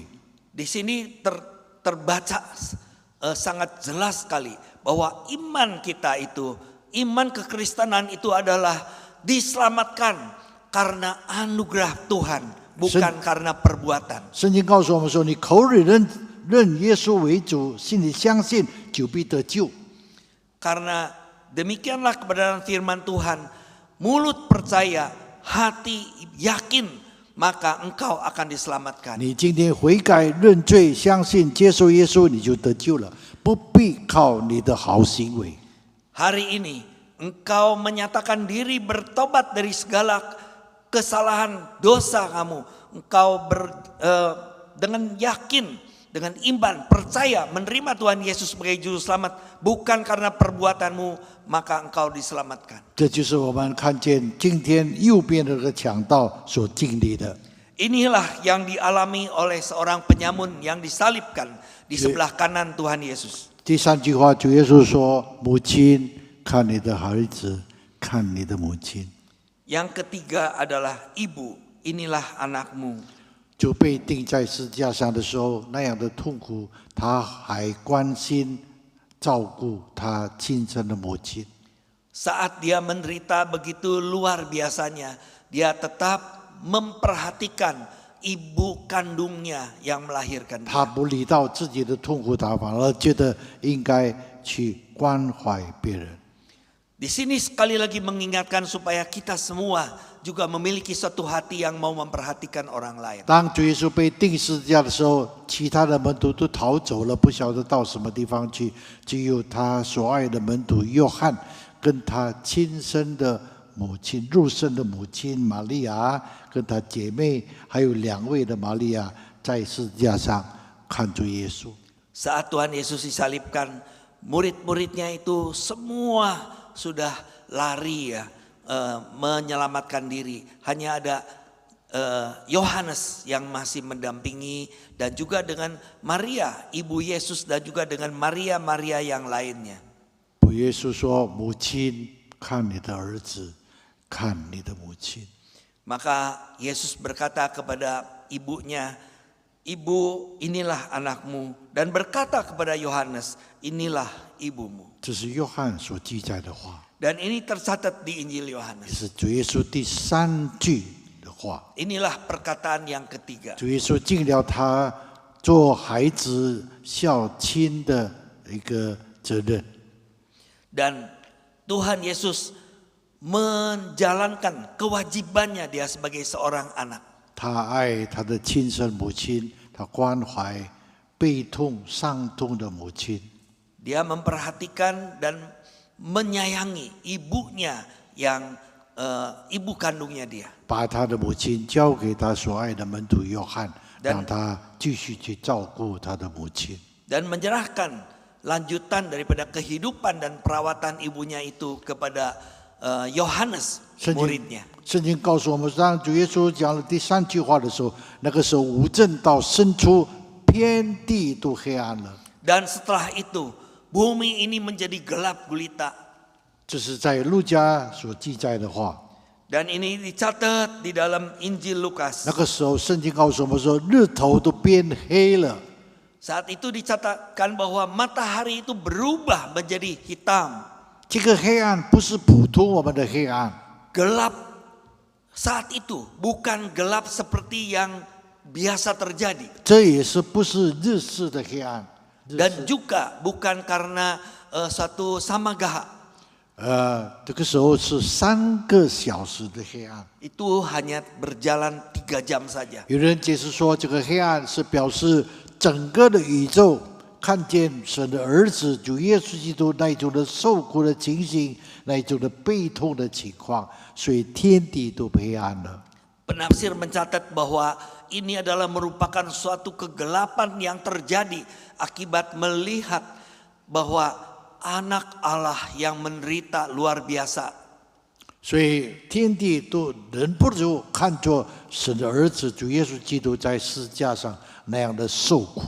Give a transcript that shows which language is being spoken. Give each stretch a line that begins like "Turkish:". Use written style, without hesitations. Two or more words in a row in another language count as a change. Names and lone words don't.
Indonesian: Di sini terbaca sangat jelas sekali bahwa iman kita itu, iman kekristenan itu adalah diselamatkan karena anugerah Tuhan, bukan karena perbuatan.
Chinese: 圣经告诉我们说：“你口里认耶稣为主，心里相信，就必得救。”
Indonesian: Karena demikianlah kebenaran firman Tuhan, mulut percaya, hati yakin, maka engkau akan diselamatkan.
Chinese: 你今天悔改、认罪、相信、接受耶稣，你就得救了，不必靠你的好行为。
Indonesian: Hari ini engkau menyatakan diri bertobat dari segala kesalahan dosa kamu. Engkau dengan yakin, dengan iman, percaya menerima Tuhan Yesus sebagai juru selamat, bukan karena perbuatanmu, maka engkau diselamatkan.
Chinese: 这就是我们看见今天右边的这个强盗所经历的。
Indonesian: Inilah yang dialami oleh seorang penyamun yang disalibkan di sebelah kanan Tuhan Yesus.
Chinese: 第三句话，主耶稣说：“母亲，看你的孩子，看你的母亲。”
Indonesian: Yang ketiga adalah ibu, inilah anakmu.
Chinese: 就被钉在十字架上的时候，那样的痛苦，他还关心照顾他亲生的母亲。
Indonesian: Saat dia menderita begitu luar biasanya, dia tetap memperhatikan ibu kandungnya yang melahirkan
Chinese: 他
Indonesian: dia.
Chinese: 不理到自己的痛苦，他反而觉得应该去关怀别人。
Indonesian: Di sini sekali lagi mengingatkan supaya kita semua juga memiliki suatu hati yang mau memperhatikan orang lain.
Chinese: 当主耶稣被钉十字架的时候，其他的门徒都逃走了，不晓得到什么地方去。只有他所爱的门徒约翰，跟他亲生的母亲、肉身的母亲玛利亚，跟他姐妹，还有2位的玛利亚，在十字架上看着耶稣。
Indonesian: Saat Tuhan Yesus disalibkan, murid-muridnya itu semua sudah lari ya, menyelamatkan diri. Hanya ada Yohanes yang masih mendampingi dan juga dengan Maria, ibu Yesus dan juga dengan Maria yang lainnya.
Chinese: 主耶稣说：“母亲，看你的儿子，看你的母亲。”
Indonesian: Maka Yesus berkata kepada ibunya, "Ibu, inilah anakmu." Dan berkata kepada Yohanes, "Inilah ibumu."
Chinese: 这是约翰所记载的话，
Indonesian: Dan ini tercatat di Injil
Chinese: 也
Indonesian: Yohanes.
Chinese: 是主耶稣第3句的话。
Indonesian: Inilah perkataan yang ketiga.
Chinese: 主耶稣尽了他做孩子孝亲的一个责任。
Indonesian: Dan Tuhan Yesus menjalankan kewajibannya dia sebagai seorang anak.
Chinese: 他爱他的亲生母亲，他关怀悲痛伤痛的母亲。
Indonesian: Dia memperhatikan dan menyayangi ibunya yang ibu kandungnya dia.
Chinese: 把他的母亲交给他所爱的门徒约翰，让他继续去照顾他的母亲。
Indonesian: Dan menyerahkan lanjutan daripada kehidupan dan perawatan ibunya itu kepada Yohanes, muridnya.
Chinese: 圣经告诉我们，当主耶稣讲了第3句话的时候，那个时候无正道生出，遍地都黑暗了。
Indonesian: Dan setelah itu bumi ini menjadi gelap gulita.
Chinese: 这是在路加所记载的话。
Indonesian: Dan ini dicatat di dalam Injil Lukas.
Chinese: 那个时候，圣经告诉我们说，日头都变黑了。
Indonesian: Saat itu dicatatkan bahwa matahari itu berubah menjadi hitam.
Chinese: 这个黑暗不是普通我们的黑暗，
Indonesian: Gelap saat itu bukan gelap seperti yang biasa terjadi.
Chinese: 这也是不是日式的黑暗。
Indonesian: Dan juga bukan karena suatu samagaha.
Chinese: 这个时候是3个小时的黑暗。
Indonesian: Itu hanya berjalan 3 jam saja.
Chinese: 有人解释说，这个黑暗是表示整个的宇宙看见神的儿子主耶稣基督那一种的受苦的情形，那一种的悲痛的情况，所以天地都黑暗了。
Indonesian: Penafsir mencatat bahwa ini adalah merupakan suatu kegelapan yang terjadi akibat melihat bahwa anak Allah yang menderita luar biasa.
Chinese: 所以天地都忍不住看着神的儿子主耶稣基督在十字架上那样的受苦。